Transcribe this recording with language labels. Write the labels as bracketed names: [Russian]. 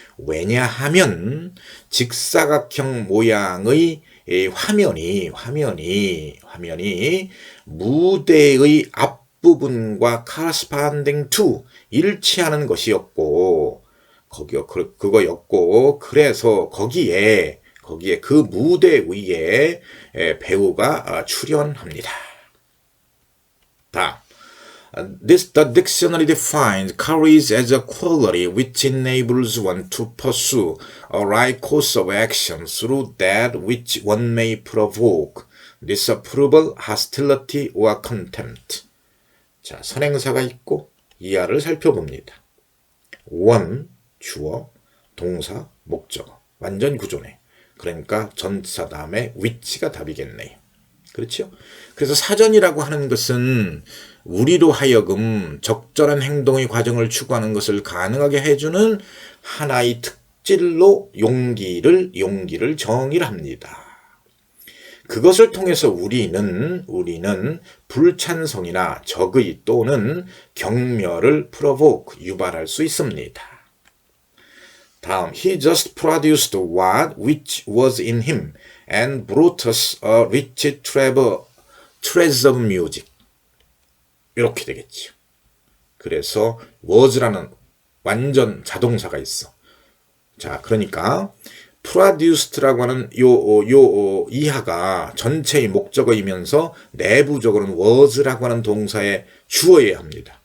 [Korean] 왜냐하면 직사각형 모양의 화면이 무대의 앞부분과 [English] corresponding to [Korean] 일치하는 것이었고 그거였고 그래서 거기에 그 무대 위에 배우가 출연합니다. 다음. [English] The dictionary defines courage as a quality which enables one to pursue a right course of action through that which one may provoke disapproval, hostility, or contempt. [Korean] 자, 선행사가 있고 이하를 살펴봅니다. 원, 주어, 동사, 목적어. 완전 구조네. 그러니까 전치사 다음에 which가 답이겠네요. 그렇죠? 그래서 사전이라고 하는 것은 우리로 하여금 적절한 행동의 과정을 추구하는 것을 가능하게 해주는 하나의 특질로 용기를 정의를 합니다. 그것을 통해서 우리는 불찬성이나 적의 또는 경멸을 provoke, 유발할 수 있습니다. 다음, [English] he just produced what which was in him and brought us a rich treasure of music. [Korean] 이렇게 되겠죠. 그래서 was라는 완전 자동사가 있어. 자, 그러니까 produced라고 하는 이하가 전체의 목적어이면서 내부적으로는 was라고 하는 동사의 주어여야 합니다.